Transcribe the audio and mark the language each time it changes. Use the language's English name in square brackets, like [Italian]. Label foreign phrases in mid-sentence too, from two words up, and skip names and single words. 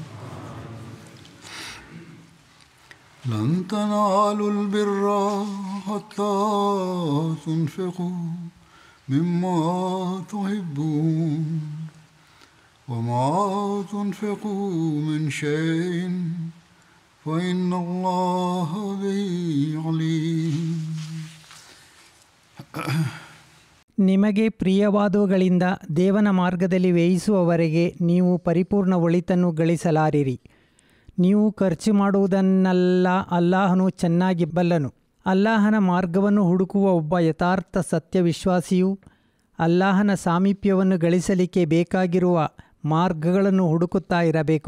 [Arabic] لن تنالوا البر حتى تنفقوا مما تحبون وما تنفقوا من شيء فإن الله به عليم. [Kannada] ನಿಮಗೆ ಪ್ರಿಯವಾದವುಗಳಿಂದ ದೇವನ ಮಾರ್ಗದಲ್ಲಿ ವ್ಯಯಿಸುವವರೆಗೆ ನೀವು ಪರಿಪೂರ್ಣ ಒಳಿತನ್ನು ಗಳಿಸಲಾರಿರಿ. ನೀವು ಖರ್ಚು ಮಾಡುವುದನ್ನೆಲ್ಲ ಅಲ್ಲಾಹನು ಚೆನ್ನಾಗಿ ಬಲ್ಲನು. ಅಲ್ಲಾಹನ ಮಾರ್ಗವನ್ನು ಹುಡುಕುವ ಒಬ್ಬ ಯಥಾರ್ಥ ಸತ್ಯವಿಶ್ವಾಸಿಯು ಅಲ್ಲಾಹನ ಸಾಮೀಪ್ಯವನ್ನು ಗಳಿಸಲಿಕ್ಕೆ ಬೇಕಾಗಿರುವ ಮಾರ್ಗಗಳನ್ನು ಹುಡುಕುತ್ತಾ ಇರಬೇಕು.